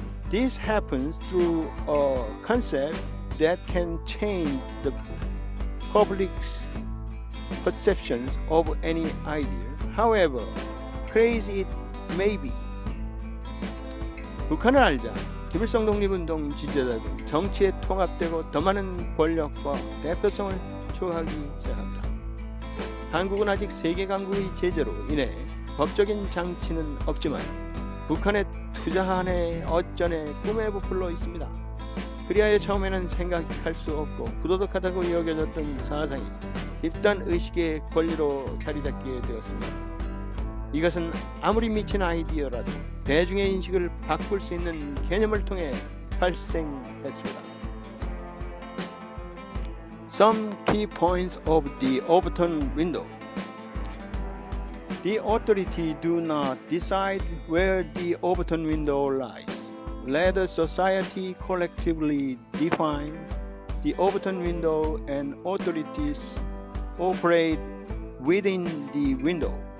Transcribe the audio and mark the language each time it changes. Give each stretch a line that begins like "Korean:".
English: This happens through a concept that can change the public's perceptions of any idea, however crazy it may be.
Korean: 북한을 알자. 김일성 독립운동 지지자들은 정치에 통합되고 더 많은 권력과 대표성을 추구하기 시작합니다. 한국은 아직 세계 강국의 제재로 인해 법적인 장치는 없지만 북한에 투자하네 어쩌네 꿈에 부풀러 있습니다. 그리하여 처음에는 생각할 수 없고 부도덕하다고 여겨졌던 사상이 집단 의식의 권리로 자리잡게 되었습니다. 이것은 아무리 미친 아이디어라도 대중의 인식을 바꿀 수 있는 개념을 통해 발생했습니다.
English: Some key points of the Overton window. The authority do not decide where the Overton window lies. Let the society collectively define the Overton window and authorities operate within the window.